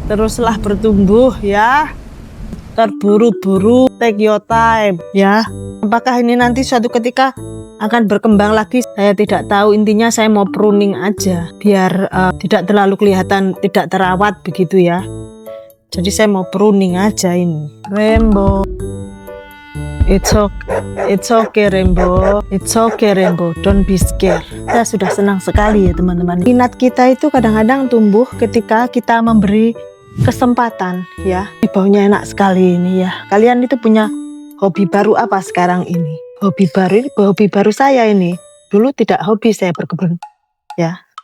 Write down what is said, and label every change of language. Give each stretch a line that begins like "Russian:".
Indonesian: Teruslah bertumbuh ya. Terburu-buru,
English: take your time
Indonesian: ya. Apakah ini nanti suatu ketika akan berkembang lagi, saya tidak tahu. Intinya saya mau pruning aja biar tidak terlalu kelihatan tidak terawat begitu ya. Jadi saya mau pruning aja ini.
English: Rainbow, it's okay Rainbow, it's okay Rainbow, don't be scared.
Indonesian: Saya sudah senang sekali ya teman-teman. Minat kita itu kadang-kadang tumbuh ketika kita memberi kesempatan ya. Baunya enak sekali ini ya. Kalian itu punya hobi baru apa sekarang ini? Hobi baru saya ini. Dulu tidak hobi saya berkebun ya.